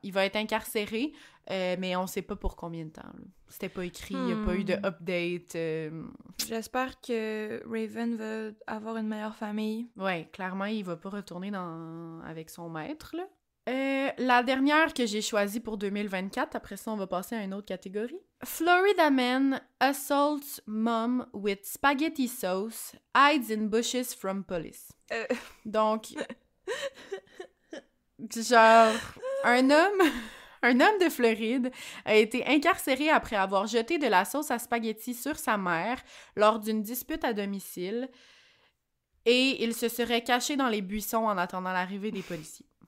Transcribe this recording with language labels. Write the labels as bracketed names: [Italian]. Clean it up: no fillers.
[French] Il va être incarcéré, mais on sait pas pour combien de temps. Là. C'était pas écrit, il n'y a pas eu de update. J'espère que Raven va avoir une meilleure famille. Ouais, clairement, il va pas retourner avec son maître, là. La dernière que j'ai choisie pour 2024, après ça, on va passer à une autre catégorie. [English] Florida man assaults mom with spaghetti sauce, hides in bushes from police. [French] Donc, genre, un homme de Floride a été incarcéré après avoir jeté de la sauce à spaghetti sur sa mère lors d'une dispute à domicile et il se serait caché dans les buissons en attendant l'arrivée des policiers.